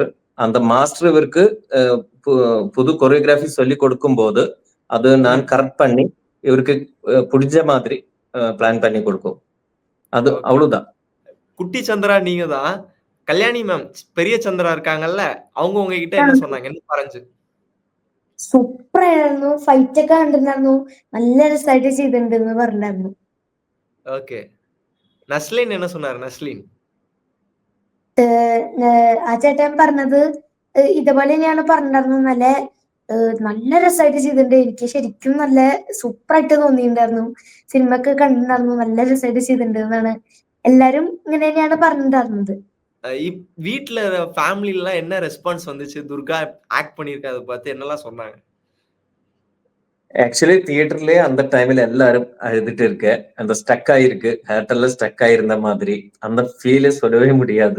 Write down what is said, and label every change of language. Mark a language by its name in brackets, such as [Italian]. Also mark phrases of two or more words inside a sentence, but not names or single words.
[Tamil] அந்த மாஸ்டர் இவருக்கு புது கொரியோகிராஃபி சொல்லி கொடுக்கும்போது அது நான் கரெக்ட் பண்ணி இவருக்கு பிடிச்ச மாதிரி பிளான் பண்ணி கொடுக்கும். அது அவ்வளவுதான். குட்டி சந்திரா நீங்க தான். கல்யாணி மேம் பெரிய சந்திரா இருக்காங்கல்ல, அவங்க உங்ககிட்ட என்ன சொன்னாங்க? [Malayalam] என்ன പറഞ്ഞു? സൂപ്പറായിരുന്നു. ഫൈറ്റ് ഒക്കെ കണ്ടിട്ടുണ്ടായിരുന്നു. നല്ല രസമായിട്ട് ചെയ്തിട്ടുണ്ടെന്ന് പറഞ്ഞിട്ടുണ്ടായിരുന്നു. [Tamil] ஓகே. நஸ்லின் என்ன சொன்னாரு? நஸ்லின் [Malayalam] ആ ചേട്ടൻ പറഞ്ഞത് ഇതേപോലെ തന്നെയാണ് പറഞ്ഞിട്ടുണ്ടായിരുന്നത്. നല്ല രസമായിട്ട് ചെയ്തിട്ടുണ്ട്. എനിക്ക് ശരിക്കും നല്ല സൂപ്പറായിട്ട് തോന്നിയിട്ടുണ്ടായിരുന്നു. സിനിമ ഒക്കെ കണ്ടിട്ടുണ്ടായിരുന്നു. നല്ല രസമായിട്ട് ചെയ്തിട്ടുണ്ട് എന്നാണ് എല്ലാരും ഇങ്ങനെ തന്നെയാണ് പറഞ്ഞിട്ടുണ്ടായിരുന്നത്. [Tamil] வீட்ல ஃபேமிலில எல்லாம் என்ன ரெஸ்பான்ஸ் வந்துச்சு? துர்கா ஆக்ட் பண்ணியிருக்கத பார்த்து என்னெல்லாம் சொன்னாங்க? ஆக்சுவலி தியேட்டர்லயே அந்த டைம்ல எல்லாரும் அழுதுட்டு இருக்க, அந்த ஸ்டக் ஆயிருக்கு, ஹேர்டெல்லாம் ஸ்டக் ஆயிருந்த மாதிரி அந்த ஃபீலே சொல்லவே முடியாது.